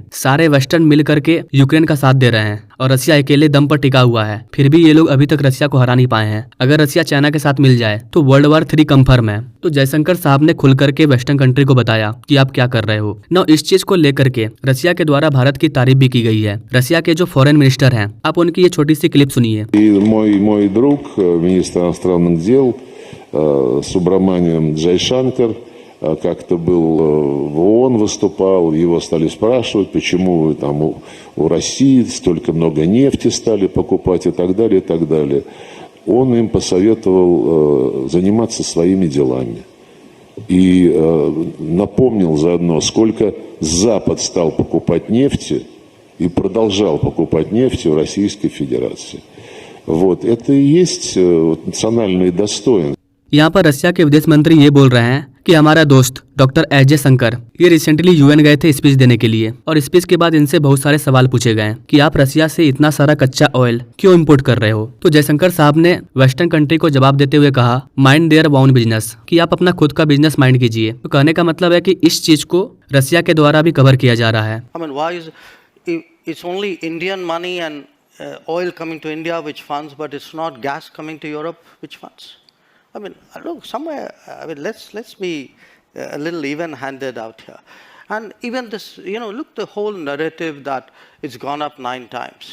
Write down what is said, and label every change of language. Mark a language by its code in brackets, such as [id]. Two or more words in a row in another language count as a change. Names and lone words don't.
[hi] सारे वेस्टर्न मिल करके यूक्रेन का साथ दे रहे हैं और रसिया अकेले दम पर टिका हुआ है, फिर भी ये लोग अभी तक रसिया को हरा नहीं पाए हैं। अगर रसिया चाइना के साथ मिल जाए तो [en] World War 3 [hi] कंफर्म है। तो जयशंकर साहब ने खुल करके [en] western country [hi] को बताया कि आप क्या कर रहे हो। ना इस चीज को लेकर के रसिया के द्वारा भारत की तारीफ भी की गई है। रसिया के जो [en] foreign minister [hi] हैं, आप उनकी ये छोटी सी क्लिप सुनिए। [ru] Мой друг, министр иностранных дел Субраманиан Джайшанкар, как-то был в ООН выступал, его стали спрашивать, почему там у России столько много нефти стали покупать и так далее, и так далее. Он им посоветовал заниматься своими делами. И напомнил заодно, сколько Запад стал покупать нефти и продолжал покупать нефть у Российской Федерации. Вот, это и есть национальные достоинства. [hi] यहाँ पर रशिया के विदेश मंत्री ये बोल रहे हैं कि हमारा दोस्त डॉक्टर एस जयशंकर ये रिसेंटली यूएन गए थे स्पीच देने के लिए, और स्पीच के बाद इनसे बहुत सारे सवाल पूछे गए कि आप रशिया से इतना सारा कच्चा ऑयल क्यों इंपोर्ट कर रहे हो। तो जयशंकर साहब ने [en] western country [hi] को जवाब देते हुए कहा, [en] mind their own business, [hi] कि आप अपना खुद का बिजनेस माइंड कीजिए। तो कहने का मतलब है कि इस चीज को रशिया के द्वारा भी कवर किया जा रहा है। [en] I mean, why is it's only Indian money and oil coming to India which funds, but it's not gas coming to Europe which funds? I mean, look, somewhere. I mean, let's be a little even-handed out here. And even this, look, the whole narrative that it's gone up 9 times.